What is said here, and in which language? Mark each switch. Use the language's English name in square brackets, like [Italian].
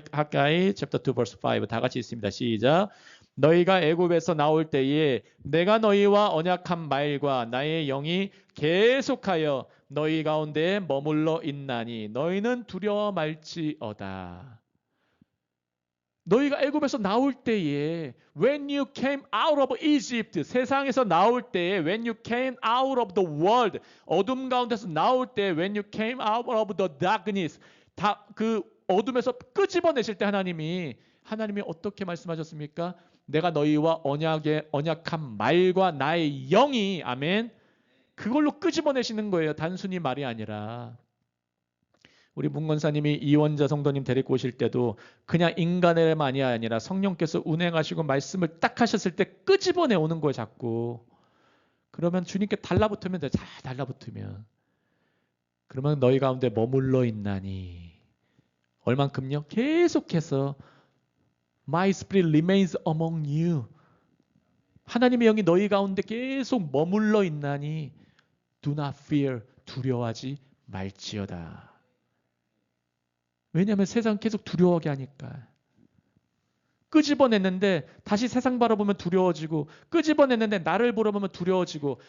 [Korean] 학가이 [English] chapter 2 verse 5 [Korean] 다 같이 있습니다. 시작. 너희가 애굽에서 나올 때에 내가 너희와 언약한 말과 나의 영이 계속하여 너희 가운데 머물러 있나니 너희는 두려워 말지어다. 너희가 애굽에서 나올 때에 [English] when you came out of Egypt, [Korean] 세상에서 나올 때에 [English] when you came out of the world, [Korean] 어둠 가운데서 나올 때 [English] when you came out of the darkness, [Korean] 다 그 어둠에서 끄집어내실 때 하나님이 어떻게 말씀하셨습니까? 내가 너희와 언약한 말과 나의 영이, 아멘, 그걸로 끄집어내시는 거예요. 단순히 말이 아니라. 우리 문건사님이 이원자 성도님 데리고 오실 때도 그냥 인간의 말이 아니라 성령께서 운행하시고 말씀을 딱 하셨을 때 끄집어내 오는 거예요. 자꾸. 그러면 주님께 달라붙으면 돼. 잘 달라붙으면. 그러면 너희 가운데 머물러 있나니. 얼만큼요? 계속해서 [English] My spirit remains among you. [Korean] 하나님의 영이 너희 가운데 계속 머물러 있나니 [English] Do not fear. [Korean] 두려워하지 말지어다. 왜냐하면 세상 계속 두려워하게 하니까. 끄집어냈는데 다시 세상 바라보면 두려워지고, 끄집어냈는데 나를 바라보면 두려워지고.